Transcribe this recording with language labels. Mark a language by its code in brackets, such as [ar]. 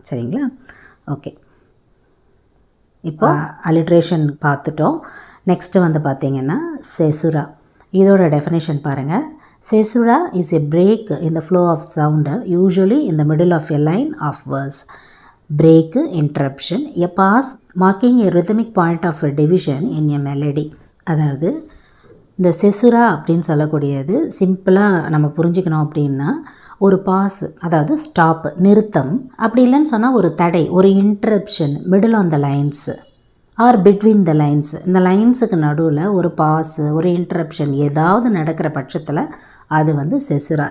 [ta] சரிங்களா? ஓகே, இப்போ அலிட்ரேஷன் பார்த்துட்டோம். நெக்ஸ்ட்டு வந்து பார்த்திங்கன்னா செசுரா. இதோட டெஃபினேஷன் பாருங்கள். [en] Caesura is a break in the flow of sound usually in the middle of a line of verse. break, interruption, a pause marking a rhythmic point of a division in a melody. [ta] அதாவது இந்த செசுரா அப்படின்னு சொல்லக்கூடியது சிம்பிளாக நம்ம புரிஞ்சுக்கணும் அப்படின்னா, ஒரு pass, அதாவது ஸ்டாப், நிறுத்தம், அப்படி இல்லைன்னு சொன்னால் ஒரு தடை, ஒரு interruption [en] middle on the lines [ta] R between the lines. இந்த லைன்ஸுக்கு நடுவில் ஒரு பாஸு, ஒரு இன்டரப்ஷன் ஏதாவது நடக்கிற பட்சத்தில் அது வந்து செசுரா.